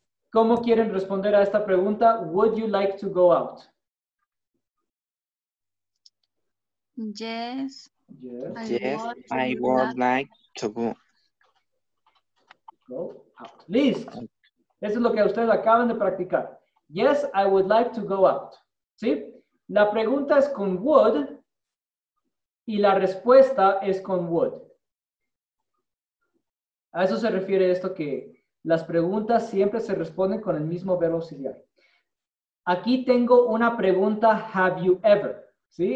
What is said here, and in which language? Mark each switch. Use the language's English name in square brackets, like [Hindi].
[Spanish] ¿Cómo quieren responder a esta pregunta? [English] Would you like to go out? Yes. Yes, I would like to go. Go out. [Spanish] Listo. Eso es lo que ustedes acaban de practicar. [English] Yes, I would like to go out. [Spanish] ¿Sí? La pregunta es con would y la respuesta es con would. A eso se refiere esto que las preguntas siempre se responden con el mismo verbo auxiliar. Aquí tengo una pregunta, [English] have you ever? [Spanish] ¿Sí?